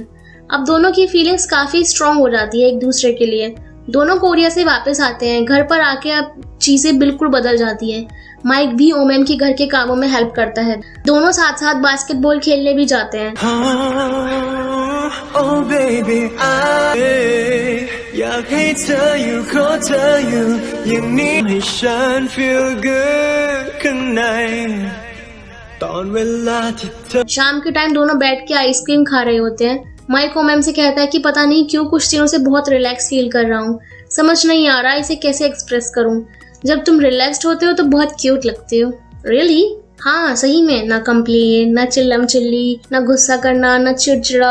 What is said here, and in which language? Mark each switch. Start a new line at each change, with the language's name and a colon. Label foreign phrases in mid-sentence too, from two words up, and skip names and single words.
Hindi: अब दोनों की फीलिंग्स काफी स्ट्रांग हो जाती है एक दूसरे के लिए। दोनों कोरिया से वापस आते हैं। घर पर आके अब चीजें बिल्कुल बदल जाती है। माइक भी ओ मैम के घर के कामों में हेल्प करता है। दोनों साथ साथ बास्केटबॉल खेलने भी जाते हैं।
English: Oh baby,
Thai: อยากให้เธออยู่ขอเธออยู่อย่างนี้ให้ฉัน
English: feel good
Thai: ข้างในตอนเวลาที่เธอ
Hindi: शाम के टाइम दोनों बैठ के आइसक्रीम खा रहे होते हैं। माइक ओ मैम से कहता है कि पता नहीं क्यों कुछ दिनों से बहुत
English: relax feel
Hindi: कर रहा हूँ। समझ नहीं आ रहा इसे कैसे एक्सप्रेस करूँ। जब तुम रिलैक्स्ड होते हो तो बहुत क्यूट लगते हो। रियली? हाँ सही में। ना कंप्लेन, ना चिल्लम चिल्ली, ना गुस्सा करना, ना चिड़चिड़ा।